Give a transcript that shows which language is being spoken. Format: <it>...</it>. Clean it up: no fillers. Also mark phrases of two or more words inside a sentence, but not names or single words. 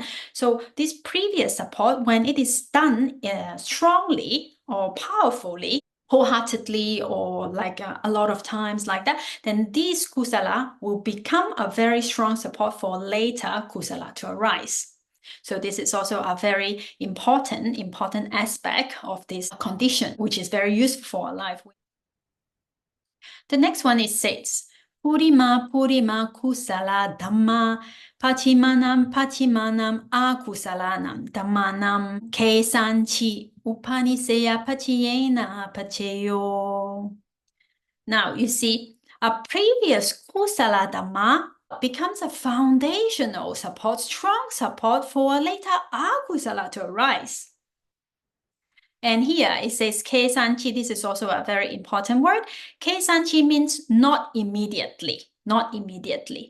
<en>So this previous support, when it is done strongly or powerfully, wholeheartedly, or like a lot of times like that, then this kusala will become a very strong support for later kusala to arise. So this is also a very important aspect of this condition, which is very useful for our life. The next one is says,</en> <pi>Purima Purima Kusala Dhamma Pachimanam Pachimanam Akusalanam Dhammanam Kesanchi Upanissaya Paccayena Paccayo.</pi> <en>Now you see, a previous</en> <pi>kusala dhamma</pi> <en>becomes a foundational support, strong support for a later akusala to arise. And here it says Kesanchi. This is also a very important word. Kesanchi means not immediately. not immediately.</en>